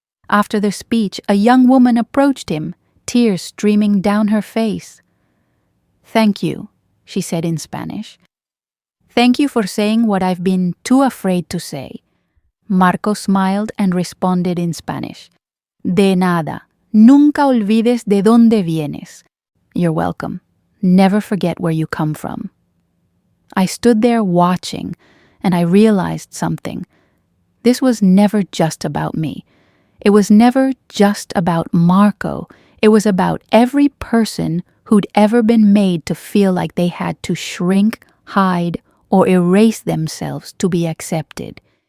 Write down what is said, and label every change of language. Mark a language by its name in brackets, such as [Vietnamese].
[English] After the speech, a young woman approached him, tears streaming down her face. "Thank you," she said in Spanish. "Thank you for saying what I've been too afraid to say." Marco smiled and responded in Spanish. [Spanish] "De nada. Nunca olvides de dónde vienes." [English] "You're welcome. Never forget where you come from." I stood there watching, and I realized something. This was never just about me. It was never just about Marco. It was about every person who'd ever been made to feel like they had to shrink, hide, or erase themselves to be accepted.